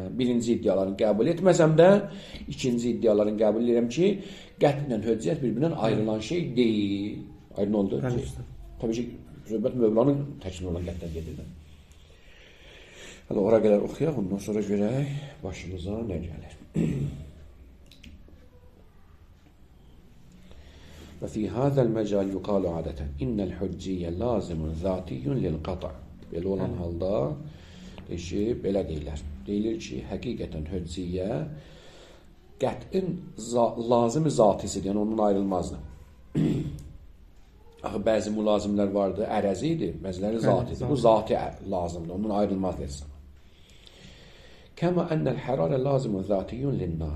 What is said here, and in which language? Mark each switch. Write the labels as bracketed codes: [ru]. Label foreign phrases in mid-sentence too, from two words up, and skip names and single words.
[az] Birinci iddialarını qəbul etməsəm də, ikinci iddialarını qəbul edirəm ki, qətlə hücciyyət bir-birindən ayrılan şey deyil. Aydın oldu? Bəli. Təbii ki, söhbət Mövlanın təklifi olan qətdən gedir. Hələ ora qədər oxuyaq, ondan sonra görək başımıza nə gəlir. [ar] وفي هذا المجال يقال عادة إن الحجية لازم ذاتي للقطع. [az] Belə olan halda belə deyirlər. Deyilir ki, həqiqətən hücciyyə qət'in lazım-ı zatisidir, yəni onun ayrılmazdır. Axı bəzi mülazimlər vardı, ərəzi idi, bəziləri zatidir. Bu zati lazımdır, onun ayrılmaz deyirsən. [ar] كما أن الحرارة لازم ذاتي للنار.